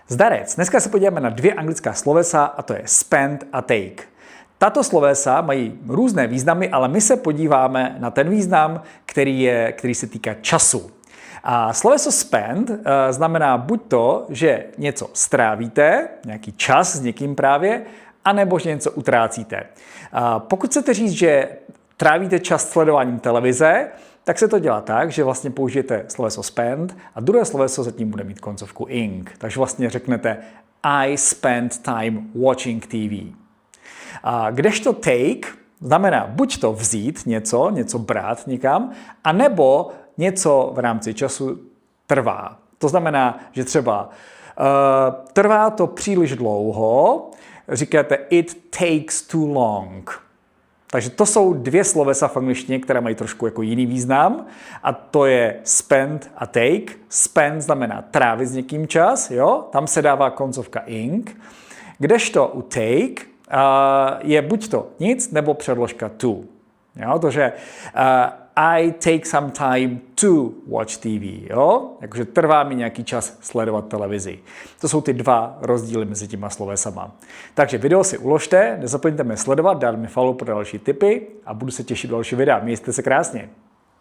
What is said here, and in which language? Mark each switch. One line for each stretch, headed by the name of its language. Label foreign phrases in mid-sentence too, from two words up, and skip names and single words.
Czech: Zdarec, dneska se podíváme na dvě anglická slovesa a to je spend a take. Tato slovesa mají různé významy, ale my se podíváme na ten význam, který se týká času. A sloveso spend znamená buď to, že něco strávíte, nějaký čas s někým právě, anebo že něco utrácíte. Pokud chcete říct, že trávíte čas sledováním televize, tak se to dělá tak, že vlastně použijete sloveso spend a druhé sloveso zatím bude mít koncovku ing. Takže vlastně řeknete
English: I spend time watching TV.
Czech: Kdežto take znamená buď to vzít něco brát někam, anebo něco v rámci času trvá. To znamená, že třeba trvá to příliš dlouho, říkáte
English: it takes too long.
Czech: Takže to jsou dvě slovesa v angličtině, které mají trošku jako jiný význam a to je spend a take. Spend znamená trávit s někým čas, jo? Tam se dává koncovka ing, kdežto u take je buď to nic, nebo předložka to. Jo?
English: Takže I take some time to watch TV.
Czech: Jo? Jakože trvá mi nějaký čas sledovat televizi. To jsou ty dva rozdíly mezi těma slovesama. Takže video si uložte, nezapomeňte mě sledovat, dát mi follow pro další tipy a budu se těšit další videa. Mějte se krásně.